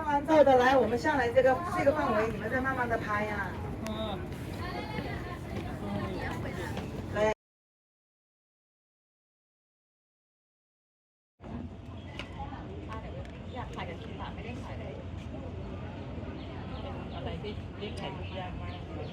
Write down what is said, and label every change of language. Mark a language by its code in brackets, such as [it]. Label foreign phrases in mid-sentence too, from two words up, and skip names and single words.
[zh] 照的来，我们上来这个范围，你们再慢慢的拍呀、嗯。来。 [th] อยากถ่ายกับทีมอะไม่ได้ถ่ายเลยเป็นอะไรที่เรียกถ่ายรูปยากมาก